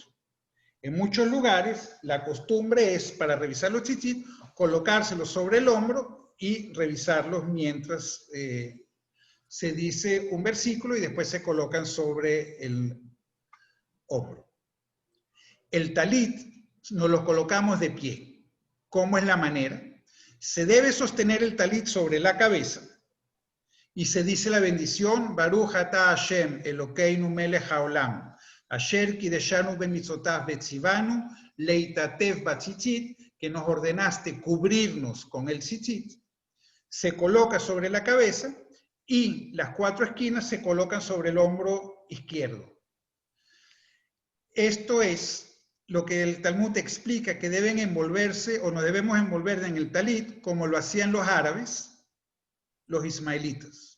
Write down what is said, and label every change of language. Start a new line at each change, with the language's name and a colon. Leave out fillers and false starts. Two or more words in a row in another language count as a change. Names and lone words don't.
Spanish: En muchos lugares, la costumbre es, para revisar los tzitzit, colocárselos sobre el hombro y revisarlos mientras se dice un versículo y después se colocan sobre el hombro. El talit nos lo colocamos de pie. ¿Cómo es la manera? Se debe sostener el talit sobre la cabeza y se dice la bendición
Hebrew: ברוך אתה השם אלוקינו מלך העולם אשר קדשנו במצוותיו וצוונו להתעטף בציצית,
Spanish: que nos ordenaste cubrirnos con el tzitzit. Se coloca sobre la cabeza y las 4 esquinas se colocan sobre el hombro izquierdo. Esto es lo que el Talmud explica, que deben envolverse o no debemos envolver en el talit como lo hacían los árabes, los ismaelitas.